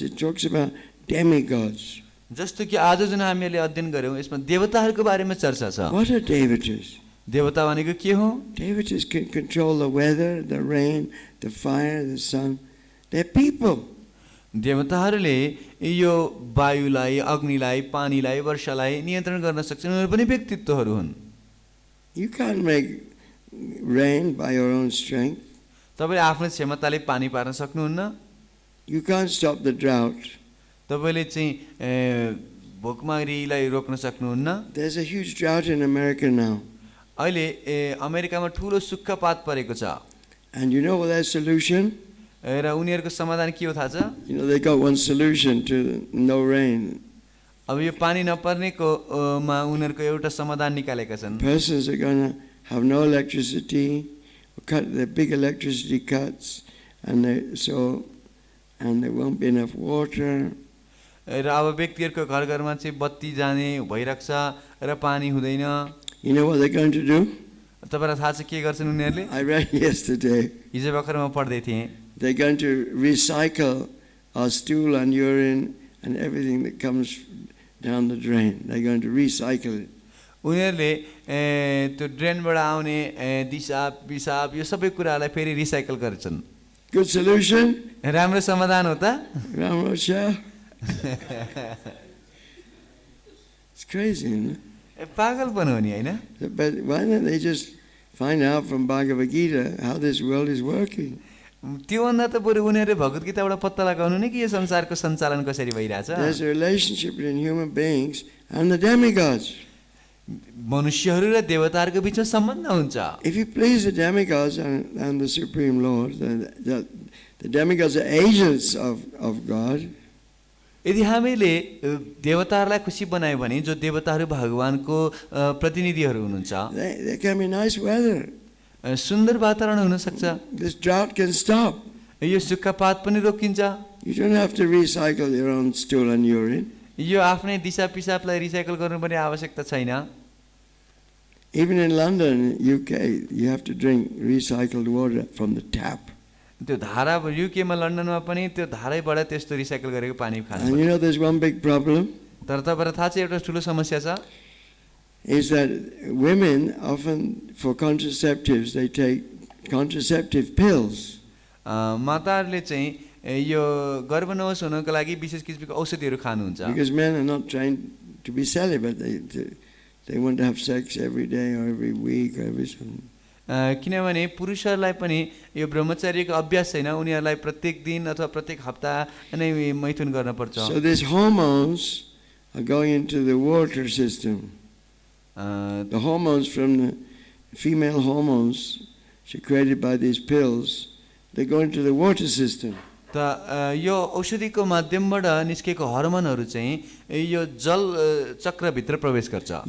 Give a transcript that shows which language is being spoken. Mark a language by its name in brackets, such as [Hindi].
[English] It talks about demigods. [Nepali] जस्तो कि आज जुन हामीले अध्ययन गर्यौं यसमा देवताहरूको बारेमा चर्चा छ. [English] What are devatas? [Nepali] देवता भनेको के हो? [English] Devatas can control the weather, the rain, the fire, the sun. They're people. [Nepali] देवताहरूले यो वायुलाई, अग्निलाई, पानीलाई, वर्षालाई नियन्त्रण गर्न सक्छन्. उनीहरू पनि व्यक्तित्वहरू हुन्. [English] You can't make rain by your own strength. [Nepali] तपाईले आफ्नो क्षमताले पानी पार्न सक्नुहुन्न. [English] You can't stop the drought. [Nepali] तपाईले चाहिँ भोकमरीलाई रोक्न सक्नुहुन्न. [English] There's a huge drought in America now. [Nepali] अहिले अमेरिकामा ठूलो सुक्खापात परेको छ. [English] And you know what their solution? [Nepali] र उनीहरूको समाधान के हो थाहा छ? [English] You know, they got one solution to no rain. [Nepali] अब यो पानी नपर्नेको मा उनीहरूको एउटा समाधान निकालेका छन्. [English] Persons are going to have no electricity, cut the big electricity cuts, and there won't be enough water. [Nepali] र अब व्यक्तिहरूको घर घरमा चाहिँ बत्ती जाने भइराख्छ र पानी हुँदैन. [English] You know what they're going to do? [Nepali] तपाईलाई थाहा छ के गर्छन् उनीहरूले? [English] I read yesterday. [Nepali] हिजो भर्खर म पढ्दै थिएँ. [English] They're going to recycle our stool and urine and everything that comes down the drain. They're going to recycle it. [Nepali] उनीहरूले त्यो ड्रेनबाट आउने दिसा पिसाब यो सबै कुरालाई फेरि रिसाइकल गर्छन्. [English] Good solution? [Nepali] राम्रो समाधान हो त? Ramosha? [English] It's crazy, isn't it? [Nepali] पागलपन हो नि हैन? [English] But why don't they just find out from Bhagavad Gita how this world is working. [Nepali] त्योभन्दा त बरु उनीहरूले भगवत गीताबाट पत्ता लगाउनु नि कि यो संसारको सञ्चालन कसरी भइरहेछ। [English] There's a relationship between human beings and the demigods. [Nepali] मनुष्यहरू र देवताहरूको बिचमा सम्बन्ध हुन्छ। [English] If you please the demigods and the Supreme Lord, the demigods are agents of God. [Nepali] यदि हामीले देवताहरूलाई खुसी बनायो भने जो देवताहरू भगवानको प्रतिनिधिहरू हुनुहुन्छ, [English] There can be nice weather. [Nepali] सुन्दर वातावरण हुन सक्छ। [English] This drought can stop. [Nepali] यो सुक्खापात पनि रोकिन्छ। [English] You don't have to recycle your own stool and urine. [Nepali] यो आफ्नै दिशा पिसाबलाई रिसाइकल गर्नुपर्ने आवश्यकता छैन। [English] Even in London, UK, you have to drink recycled water from the tap. [Nepali] त्यो धारा युकेमा लन्डनमा पनि त्यो धारैबाट त्यस्तो रिसाइकल गरेको पानी खानु। [English] And you know there's one big problem? [Nepali] तर तपाईँलाई थाहा छ एउटा ठुलो समस्या छ, [English] is that women often, for contraceptives, they take contraceptive pills. [Nepali] माताहरूले चाहिँ यो गर्भनवश हुनको लागि विशेष किसिमको औषधिहरू खानुहुन्छ। [English] Because men are not trained to be celibate. They want to have sex every day or every week or every something. [Nepali] किनभने पुरुषहरूलाई पनि यो ब्रह्मचर्यको अभ्यास छैन, उनीहरूलाई प्रत्येक दिन अथवा प्रत्येक हप्ता नै मैथुन गर्न पर्छ। [English] So these hormones are going into the water system. The hormones from the female hormones secreted by these pills, they go into the water system. [Nepali] त यो औषधिको माध्यमबाट निस्केको हर्मोनहरू चाहिँ यो जल चक्रभित्र प्रवेश गर्छ।